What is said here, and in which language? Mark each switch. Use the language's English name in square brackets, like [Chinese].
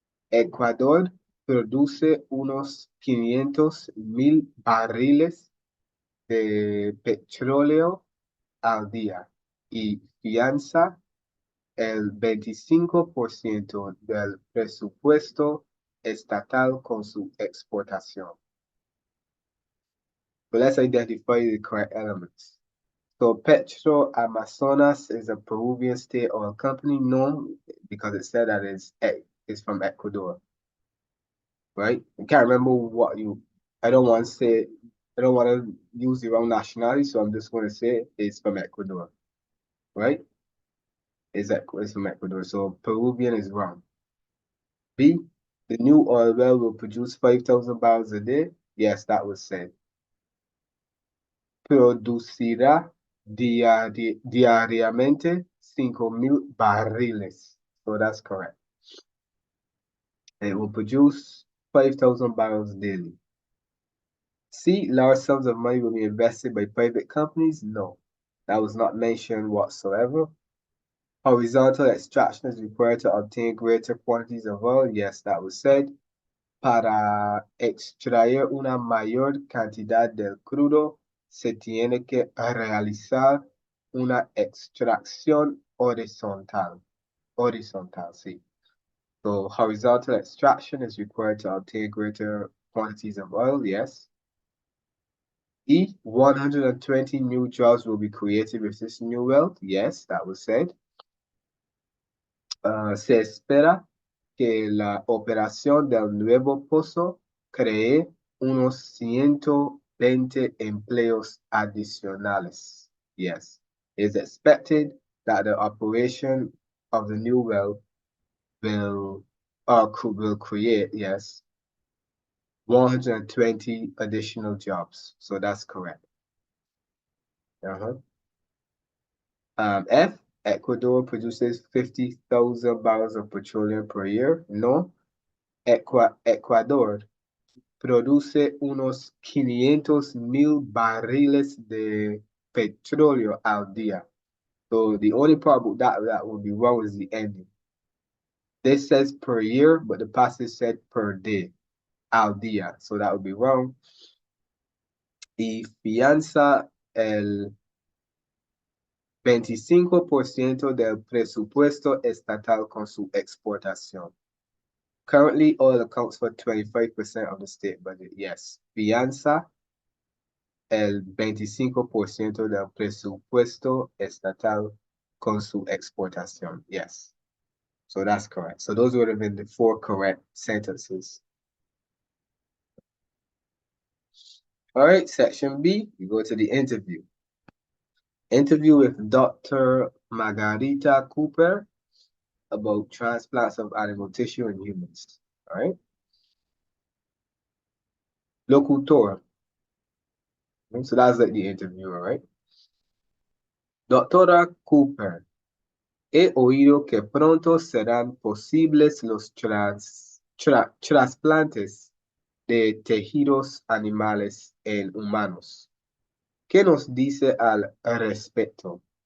[Spanish] Ecuador produce unos 500,000 barriles de petróleo al día y financia el 25% del presupuesto estatal con su exportación. [English] So let's identify the correct elements. So Petro Amazonas is a Peruvian state oil company. No, because it said that it's from Ecuador, right? I can't remember what I don't want to use the wrong nationality, so I'm just going to say it's from Ecuador, right? It's from Ecuador, so Peruvian is wrong. B, the new oil well will produce 5,000 barrels a day. Yes, that was said. [Spanish] Producirá diariamente 5,000 barriles. [English] So that's correct. It will produce 5,000 barrels daily. C, large sums of money will be invested by private companies. No, that was not mentioned whatsoever. Horizontal extraction is required to obtain greater quantities of oil. Yes, that was said. [Spanish] Para extraer una mayor cantidad del crudo, se tiene que realizar una extracción horizontal. Horizontal, sí. [English] So horizontal extraction is required to obtain greater quantities of oil. Yes. E, 120 new jobs will be created with this new wealth. Yes, that was said. Se espera que la operación del nuevo pozo cree unos 120 empleos adicionales. Yes, it's expected that the operation of the new well will create, yes, 120 additional jobs. So that's correct. F, Ecuador produces 50,000 barrels of petroleum per year. [Spanish] No, Ecuador produce unos 500,000 barriles de petróleo al día. [English] So the only part that would be wrong is the ending. This says per year, but the passage said per day, [Spanish] al día. [English] So that would be wrong. [Spanish] Y fianza el 25% del presupuesto estatal con su exportación. [English] Currently, oil accounts for 25% of the state budget. Yes. [Spanish] Fianza el 25% del presupuesto estatal con su exportación. [English] Yes. So that's correct. So those would have been the 4 correct sentences. All right, section B, you go to the interview. Interview with Dr. Margarita Cooper about transplants of animal tissue in humans. All right. Locutor. So that's like the interviewer, right? [Spanish] Doctora Cooper, he oído que pronto serán posibles los trasplantes de tejidos animales en humanos. ¿Qué nos dice al respecto?